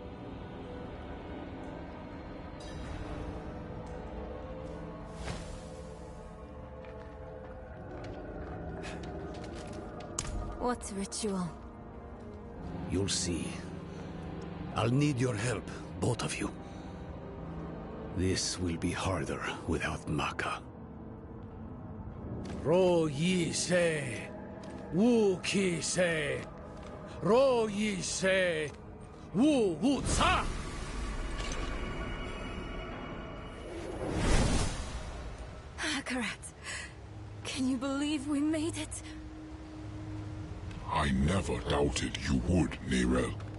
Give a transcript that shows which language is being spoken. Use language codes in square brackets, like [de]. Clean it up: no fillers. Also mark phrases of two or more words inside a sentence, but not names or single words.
[en] What ritual? You'll see. I'll need your help, both of you. This will be harder without Maka. Ro yi se, wu ki se, ro yi se, wu wu ca. Akarat, can you believe we made it? I never doubted you would, Nerel.